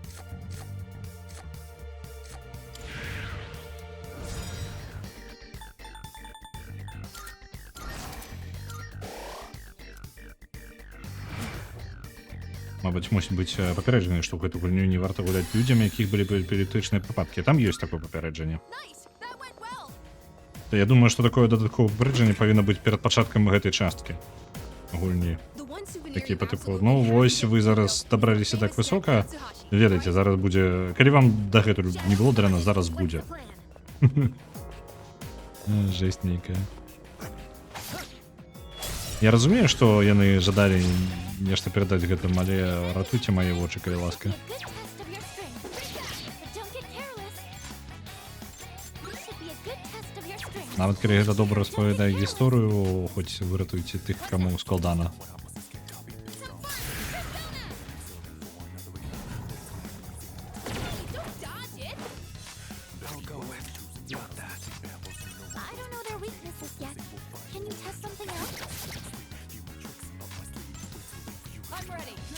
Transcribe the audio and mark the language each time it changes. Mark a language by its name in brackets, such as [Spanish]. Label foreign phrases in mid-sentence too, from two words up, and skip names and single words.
[Belarusian] Мабыць, мусіць быць папярэджанне, што ў гэту гульню не варта гуляць людзям, якіх былі эпілептычныя прыпадкі. Там ёсць такое папярэджанне. [English] nice. That went well. [Belarusian] Я думаю, што такое дадатковае папярэджанне павінна быць перад пачаткам гэтай часткі гульні. [English] The one souvenir [Belarusian] Такі [English] you [Belarusian] па тыпу, [English] absolutely [Belarusian] ну [English] have [Belarusian] вось [English] to [Belarusian] вы [English] have. [Belarusian] зараз дабраліся так [English] Next [Belarusian] высока, [English] step, Tsuhashi. [Belarusian] ведаеце, зараз будзе... Калі вам дагэтуль не было дрэнна, зараз [English] What's [Belarusian] будзе. [English] the plan? [Belarusian] Жесть нейкая. Я разумею, што яны жадалі нешта перадаць гэтым, але ратуйце мае вочы, калі ласка. [English] Be a good test of your strength. But don't get careless. This should be a good test of your strength. [Belarusian] Нават калі гэта добра распавядае гісторыю, хоць выратуйце тых, каму складана. [English] Don't dodge it. I don't know their weaknesses yet. Can you test something else? I'm ready.